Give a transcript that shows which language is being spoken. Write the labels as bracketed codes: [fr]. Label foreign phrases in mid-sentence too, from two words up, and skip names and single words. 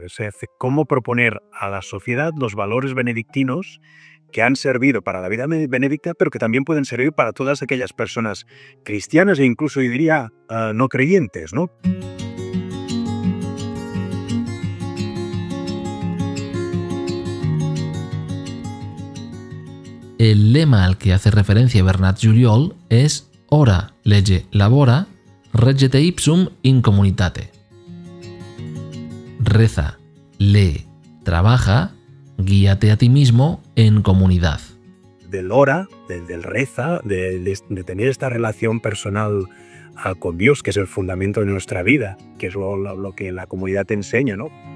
[es] O sea, cómo proponer a la sociedad los valores benedictinos que han servido para la vida benedicta, pero que también pueden servir para todas aquellas personas cristianas e incluso, yo diría, no creyentes, ¿no? El lema al que hace referencia Bernat Juliol es [la] Ora, lege, labora, reggete ipsum in communitate. [es] Reza, lee, trabaja, guíate a ti mismo en comunidad. Del ora, del reza, de tener esta relación personal con Dios, que es el fundamento de nuestra vida, que es lo que la comunidad te enseña, ¿no?